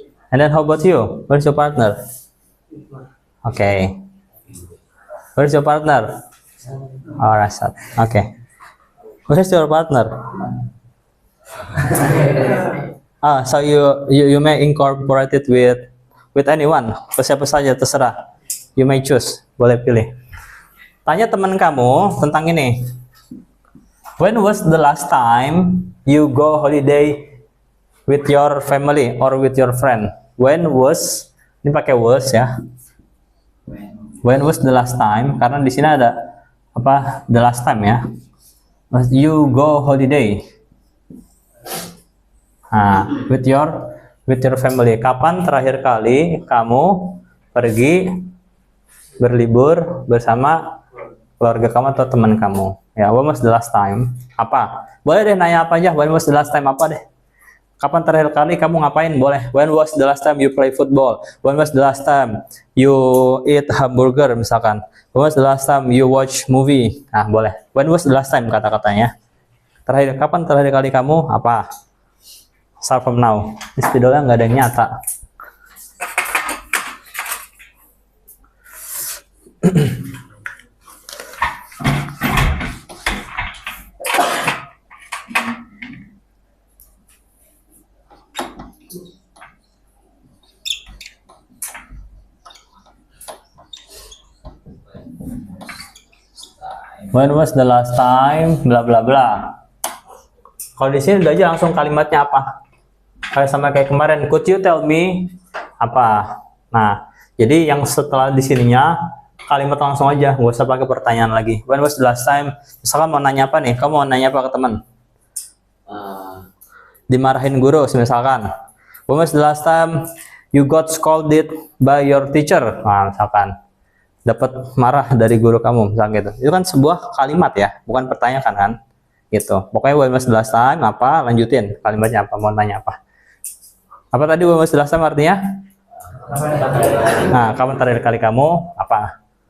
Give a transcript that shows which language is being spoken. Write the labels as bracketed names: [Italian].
[English] And then how about you? Where's your partner? Okay. Where's your partner? Oh, Rasad. Okay. Where's your partner? So you may incorporate it with anyone. [Indonesian] Siapa saja terserah. [English] You may choose. [Indonesian] Boleh pilih. Tanya teman kamu tentang ini. [English] When was the last time you go holiday with your family or with your friend? When was? [Indonesian] Ini pakai was ya. [English] When was the last time? [Indonesian] Karena di sini ada apa? [English] The last time ya. You go holiday. Nah, with your family. [Indonesian] Kapan terakhir kali kamu pergi berlibur bersama keluarga kamu atau teman kamu? [English] Ya, when was the last time? Apa? [Indonesian] Boleh deh nanya apa aja. [English] When was the last time [Indonesian] apa deh? Kapan terakhir kali kamu ngapain? Boleh. [English] When was the last time you play football? When was the last time you eat hamburger [Indonesian] misalkan? [English] When was the last time you watch movie? [Indonesian] Nah, boleh. [English] When was the last time [Indonesian] kata-katanya? Kapan terakhir kali kamu apa? [English] Start from now. [Indonesian] Di spidolnya nggak ada yang nyata. [English] When was the last time [Indonesian] bla bla bla. Kalau di sini udah aja langsung kalimatnya apa? Kayak sama kayak kemarin, [English] could you tell me [Indonesian] apa? Nah, jadi yang setelah di sininya kalimat langsung aja, nggak usah pakai pertanyaan lagi. [English] When was the last time? [Indonesian] Misalkan mau nanya apa nih? Kamu mau nanya apa ke teman? Dimarahin guru, misalkan. [English] When was the last time you got scolded by your teacher? [Indonesian] Nah, misalkan dapat marah dari guru kamu, misalkan gitu. Itu kan sebuah kalimat ya, bukan pertanyaan kan? Gitu. Pokoknya [English] when was the last time [Indonesian] apa? Lanjutin kalimatnya apa? Mau nanya apa? Apa tadi [English] when was the last time [Indonesian] artinya? Nah, kapan terakhir kali kamu apa?